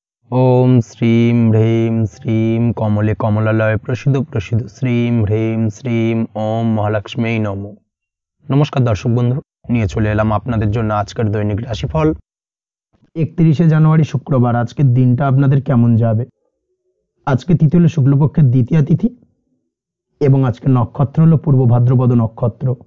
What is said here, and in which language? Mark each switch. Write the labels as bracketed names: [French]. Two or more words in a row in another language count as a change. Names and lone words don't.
[Sanskrit] ओम श्रीं ह्रीं श्रीं कमले कमलालय प्रसिद्ध प्रसिद्ध श्रीं ह्रीं श्रीं ओम महालक्ष्मी नमो। [Bangla] নমস্কার দর্শক বন্ধু, নিয়ে চলে এলাম আপনাদের জন্য আজকের দৈনিক রাশিফল। 31শে জানুয়ারি শুক্রবার আজকের দিনটা আপনাদের কেমন যাবে। আজকে তিথি হলো শুক্লপক্ষের দ্বিতীয়া তিথি এবং আজকে নক্ষত্র হলো পূর্ব ভাদ্রপদ নক্ষত্র।